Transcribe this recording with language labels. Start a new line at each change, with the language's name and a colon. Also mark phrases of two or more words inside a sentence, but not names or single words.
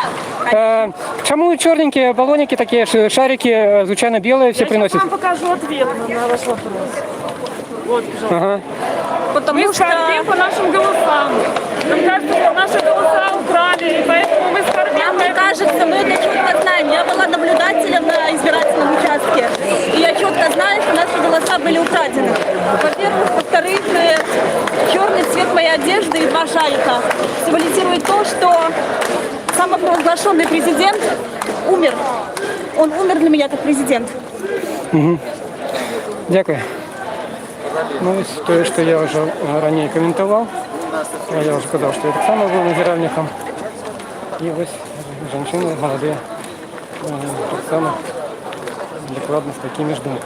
Ukrainian: Чому чорненькі балоники такі, шарики, звичайно, білі, всі приносять?
Russian: Я вам покажу ответ на ваш вопрос. Вот, пожалуйста. Ага. Потому что по нашим голосам. Нам кажется, что наши голоса украли, и поэтому мы скорбим. Мне кажется, мы это четко знаем. Я была наблюдателем на избирательном участке. И я четко знаю, что наши голоса были украдены. Во-первых. Во-вторых, черный цвет моей одежды и два шарика символизирует то, что самопровозглашенный президент умер. Он умер для меня как президент.
Ukrainian: Угу. Дякую. Ну, ось те, що я вже раніше коментував. Я вже казав, що я так само був назиральником. І ось жінки молоді так само докладно з такими ж думками.